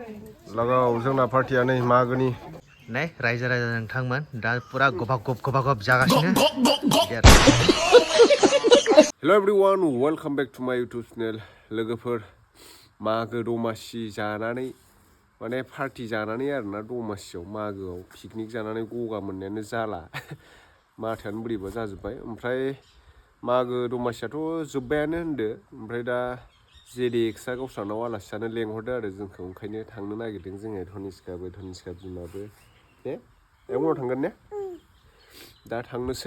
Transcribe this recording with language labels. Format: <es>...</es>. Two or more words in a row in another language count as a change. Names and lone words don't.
<brx>लगाव जोंना पार्टिया नै मागोनि नै रायजो राजा नोंथांमोन दा पुरा गबागब जागासिनो</brx> <en>hello everyone welcome back to my YouTube channel</en> <brx>लोगोफोर मागो दमासि जानानै माने पार्टी जानानै आरोना दमासियाव मागोआव पिकनिक जानानै गगा मोननायानो जाला माथायानो बोरैबा जाजोब्बाय ओमफ्राय मागो दमासियाथ' जोब्बायानो होनदो ओमफ्राय दा JDX गावस्रानाव आलासि जानो लेंहरदो आरो जोंखौ ओंखायनो थांनो नागिरदों जोङो धनिष्का बिमाबो दे उनाव थांगोन ने दा थांनोसै</brx>